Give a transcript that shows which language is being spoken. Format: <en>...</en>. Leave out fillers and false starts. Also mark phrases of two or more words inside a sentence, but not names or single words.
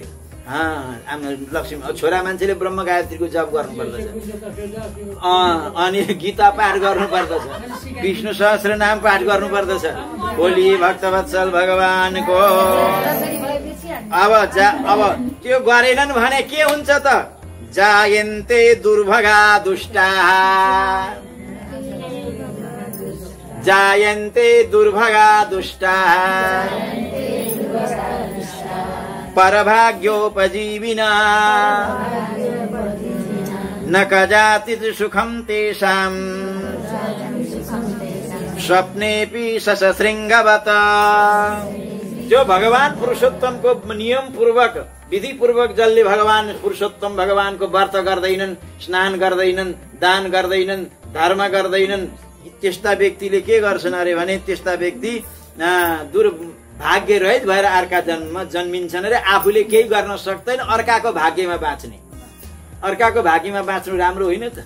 <ne>लक्ष्मी छोरा मान्छेले ब्रह्म गायत्रीको जप गर्नुपर्दछ, अनि गीता पाठ गर्नुपर्दछ, विष्णु सहस्र नाम पाठ गर्नुपर्दछ। बोली भक्तवत्सल भगवानको। अब त्यो गरेनन् भने के हुन्छ त?</ne> <sa>जायन्ते दुर्भगा दुष्टाः, जायन्ते दुर्भगा दुष्टाः, परभाग्योपजीविना, न कदाचित् सुखं तेषां, स्वप्नेऽपि सशृङ्गवत्।</sa> <ne>जो भगवान पुरुषोत्तम को नियम पूर्वक विधि पूर्वक जसले भगवान पुरुषोत्तम भगवान को व्रत गर्दैनन्, स्नान गर्दैनन्, दान गर्दैनन्, धर्म गर्दैनन्, त्यस्ता व्यक्तिले के गर्छन् अरे भने त्यस्ता व्यक्ति दुर्भाग्य रहित भएर अर्का जन्ममा जन्मिन्छन् अरे। आफूले केही गर्न सक्दैन, अर्काको भाग्यमा बाँच्ने। अर्काको भाग्यमा बाँच्नु राम्रो होइन त?</ne>